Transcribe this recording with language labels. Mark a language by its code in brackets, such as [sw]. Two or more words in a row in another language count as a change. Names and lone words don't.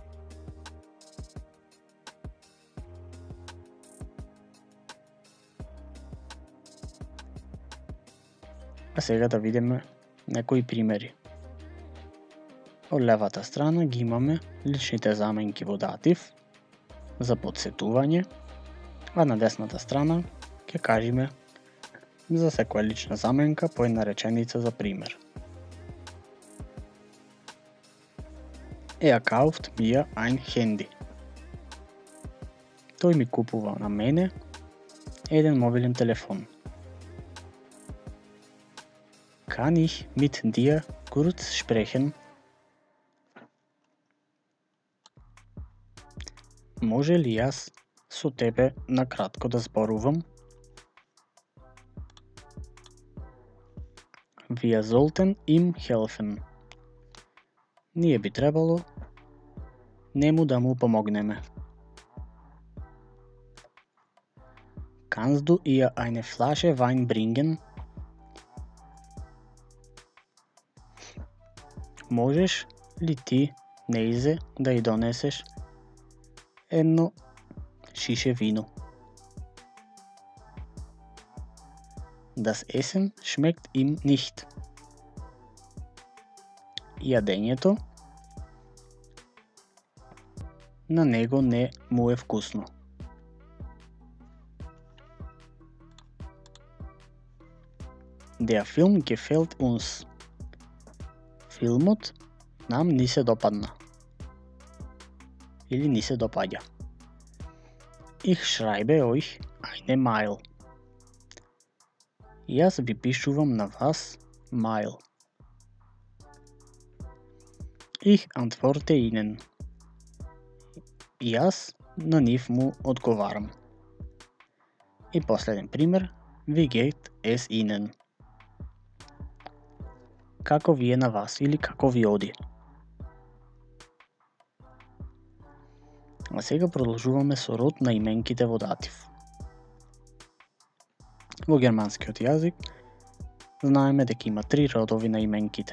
[mk] А сега да видиме некои примери. Од левата страна ги имаме личните заменки во датив за подсетување, а на десната страна ќе кажеме за секоја лична заменка по една реченица за пример. [de] Er kauft mir ein Handy. [mk] Тој ми купува на мене еден мобилен телефон. [de] Kann ich mit dir kurz sprechen? [mk] Може ли јас со тебе на кратко да зборувам? [de] Wir sollten ihm helfen. [mk] Ние би требало нему да му помогнеме. [de] Kannst du ihr eine Flasche Wein bringen? [mk] Можеш ли ти неизе да ја донесеш едно шише вино? [de] Das Essen schmeckt ihm nicht. [mk] јадењето на него не му е вкусно. [de] Der Film gefällt uns. [mk] Филмот нам ни се допадна. Или ни се допаѓа. [de] Ich schreibe euch eine Mail. [mk] Јас ви пишувам на вас mail. [de] Ich antworte ihnen. [mk] Јас на нив му одговарам. И последен пример. [de] Wie geht es ihnen? [mk] Како ви е на вас или како ви оди? А сега продолжуваме со род на именките во датив. Во германскиот јазик знаеме дека има три родови на именките.